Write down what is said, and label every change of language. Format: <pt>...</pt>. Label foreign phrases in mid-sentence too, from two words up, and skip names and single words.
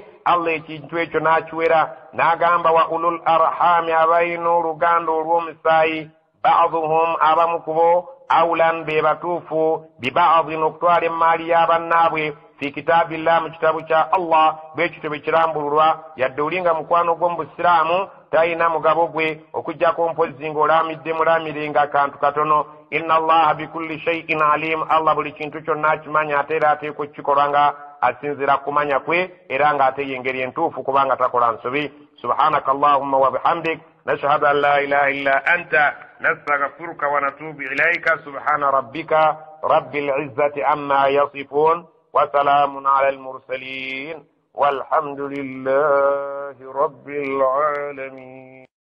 <lg>Allah ekintu ekyo n'akiwera n'agamba</lg> <ar>وأولو الأرحام</ar> <lg>abayina oluganda olw'omusaayi ba'dhuhum abamu kubo awlan be batuufu biba'dhin okutwala emmaali y'abannaabwe</lg> <ar>في كتاب الله</ar> <lg>mu kitabu kya Allah bwekityo bwe kirambululwa yadde olinga mukwano gw'omu busiraamu tayina mugabo gwe okujjako mpozi ng'olaamidde mulamirenga akantu katono.</lg> <ar>إن الله بكل شيء عليم.</ar> <lg>Allah buli kintu kyonna akimanya ate era ateekwa okukikolwa nga asinzira kumanya kwe era ng'ate y'engeri entuufu kubanga takola nsobi.</lg> <ar>سبحانك اللهم وبحمدك نشهد أن لا إله إلا أنت نستغفرك ونتوب إليك. سبحان ربك رب العزة عما يصفون وسلام على المرسلين والحمد لله رب العالمين.</ar>